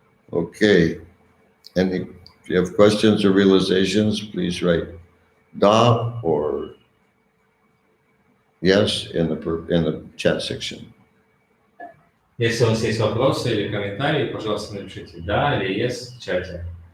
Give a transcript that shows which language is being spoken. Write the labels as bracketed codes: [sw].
[en] Okay. If you have questions or realizations, please write da or yes in the chat section. [ru] Если у вас есть вопросы или комментарии, пожалуйста, напишите «да» или «yes» в чате.